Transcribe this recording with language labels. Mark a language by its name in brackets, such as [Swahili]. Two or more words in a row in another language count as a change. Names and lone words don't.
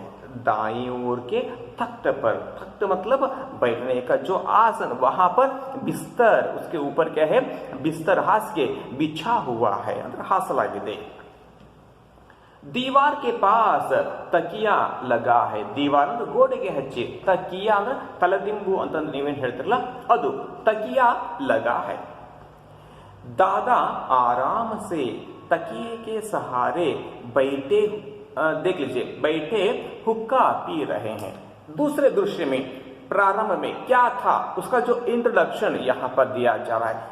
[Hindi] दाईं ओर के तख्त पर, तख्त मतलब बैठने का जो आसन, वहां पर बिस्तर, उसके ऊपर क्या है, बिस्तर हास के बिछा हुआ है, अंदर हास लगे दे। दीवार के पास तकिया लगा है। [Kannada] दीवार ಅಂದ್ರೆ ಗೋಡೆಗೆ ಹಚ್ಚಿ, ತಕಿಯಾ ಅಂದ್ರೆ ತಲೆದಿಂಬು ಅಂತ ನೀವೇನು ಹೇಳ್ತಿರಲ್ಲ ಅದು, [Hindi] तकिया लगा है। दादा आराम से तकिए के सहारे बैठे, देख लीजिए बैठे हुक्का पी रहे हैं। दूसरे दृश्य में प्रारंभ में क्या था उसका जो इंट्रोडक्शन यहाँ पर दिया जा रहा है।